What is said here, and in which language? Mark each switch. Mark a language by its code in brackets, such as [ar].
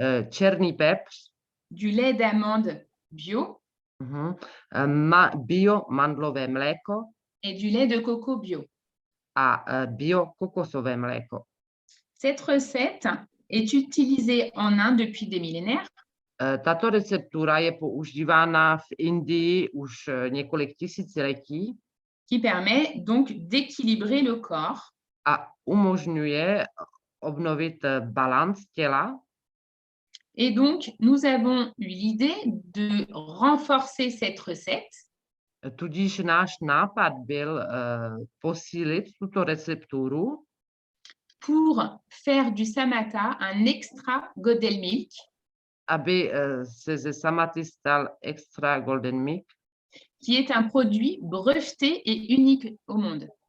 [cs] Černý pepř, [fr] du lait d'amande bio [cs] bio mandlové mléko [fr] et du lait de coco bio. [cs] a bio kokosové mléko. [fr] Cette recette est utilisée en Inde depuis des millénaires. [cs] Tato receptura je používána v Indii už několik tisíciletí [fr] qui permet donc d'équilibrer le corps [cs] a umožňuje obnovit balans těla. [fr] Et donc, nous avons eu l'idée de renforcer cette recette [cs] Tudíž náš nápad byl posílit tuto recepturu, [fr] pour faire du Samata un extra Golden Milk [cs] aby se ze Samaty stal extra Golden Milk, [fr] qui est un produit breveté et unique au monde.